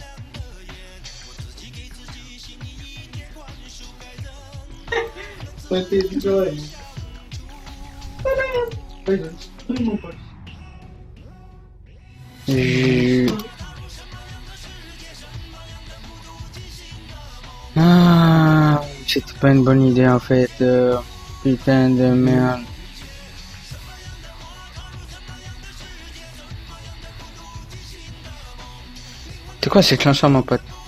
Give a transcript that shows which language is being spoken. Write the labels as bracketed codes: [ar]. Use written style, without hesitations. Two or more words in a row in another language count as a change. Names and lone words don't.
[pt] Vai ter vídeo aí. Pois é, tudo não pode. [fr] Ah, c'était pas une bonne idée en fait. Putain de merde. C'est quoi ces clencheurs mon pote?